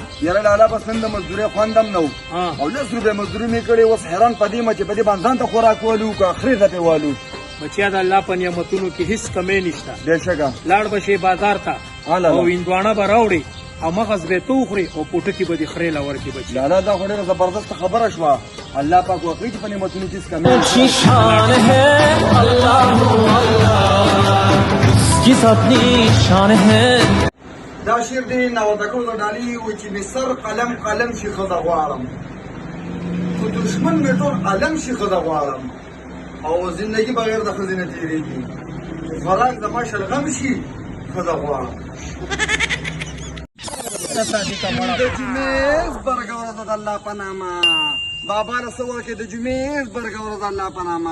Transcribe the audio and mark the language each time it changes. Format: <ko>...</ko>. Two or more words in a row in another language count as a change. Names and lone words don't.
<ps>یاره لالا بس نن د مزدورۍ خوندم نه و او 10 روپۍ مزدوري مې کړې اوس حیران په دې چې په دې باندې ځان ته خوراک والو که خرې ته پې والو بچیا د الله په نعمتونو کې هیڅ کمی نشته بېشکه لاړ به شي بازار ته او هندوانه به راوړي او مغز به تو خوري او پوټکی به دې خرې لا ورکړي بچي لالا دا خو ډېره زبردست خبره شوه الله پاک وکړي چې په نعمتونو کې هیڅ کمی نشته</ps> <ur>شان ہے اللہ جس اپنی شان ہے</ur> <ps>دا شعر دی نوازګو د ډالۍ و چې مې سر قلم قلم شي ښځه غواړم خو دشمن مې ټول علم شي ښځه غواړم او زندګي بغیر د ښځې نه تېرېږي خوراک زما شلغم شي ښځه غواړم د جمعې زبرګه ورځ د الله په نامه بابا له څه وکړې د جمعې زبرګه ورځ د الله په نامه</ps>